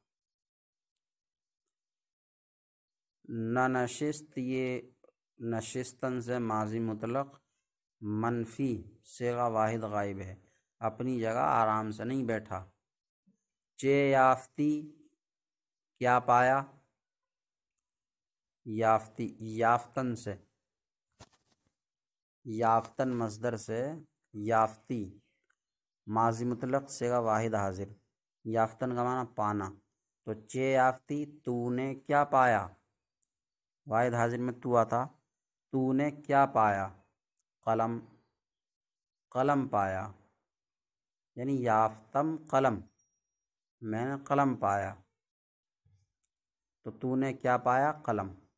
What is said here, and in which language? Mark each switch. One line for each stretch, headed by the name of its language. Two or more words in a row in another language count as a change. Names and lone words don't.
Persian: نہ نشست
Urdu: یہ نشستن سے ماضی مطلق منفی صیغہ واحد غائب ہے، اپنی جگہ آرام سے نہیں بیٹھا۔
Persian: چے یافتی
Urdu: کیا پایا، یافتی یافتن سے، یافتن مصدر سے یافتی ماضی مطلق صیغہ واحد حاضر، یافتن کا معنی پانا، تو
Persian: چے یافتی
Urdu: تو نے کیا پایا، واحد حاضر میں تو آتا، تو نے کیا پایا، قلم قلم پایا، یعنی
Persian: یافتم قلم
Urdu: میں نے قلم پایا، تو نے کیا پایا، قلم۔